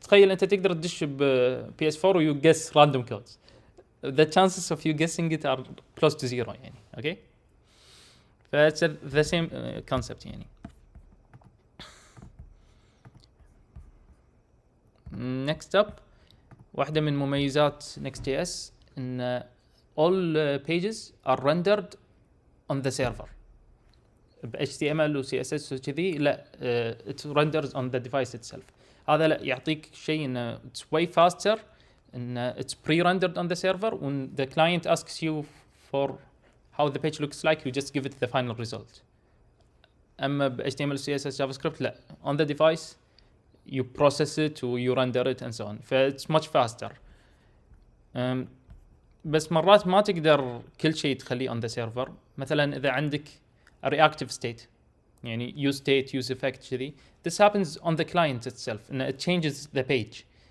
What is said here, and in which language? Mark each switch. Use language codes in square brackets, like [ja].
[ar] تخيل انت تقدر تدش ب PS4 و [en] you guess random codes. The chances of you guessing it are close to zero [ar] يعني. [en] Okay. It's the same concept [ar] يعني. [en] Next up, [ar] واحدة من مميزات [en] NextJS إن all pages are rendered on the server. ب HTML و CSS [ar] وكذي لا, [en] it renders on the device itself. [ar] هذا لا يعطيك شيء إنه [en] it's way faster, إنه it's pre-rendered on the server. When the client asks you for how the page looks like, you just give it the final result. [ar] أما ب [en] HTML CSS JavaScript لا, on the device you process it or you render it and so on. It's much faster. [ar] بس مرات ما تقدر كل شيء تخليه [en] on the server. [ar] مثلا إذا عندك [en] a reactive state, [ar] يعني [en] use state, use effect [ar] كذي, [en] this happens on the client itself and it changes the page.